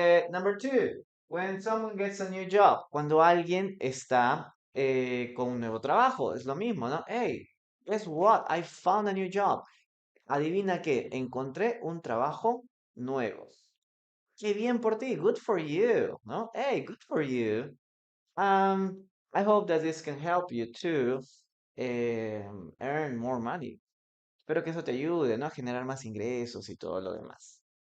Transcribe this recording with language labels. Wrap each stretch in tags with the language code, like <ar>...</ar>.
<en>Number two, when someone gets a new job,</en> <es>cuando alguien está con un nuevo trabajo, es lo mismo, ¿no?</es> <en>Hey, guess what? I found a new job.</en> <es>Adivina qué, encontré un trabajo nuevo. Qué bien por ti,</es> <en>good for you,</en> <es>¿no?</es> <en>Hey, good for you. I hope that this can help you to earn more money.</en> <es>Espero que eso te ayude, ¿no? A generar más ingresos y todo lo demás.</es>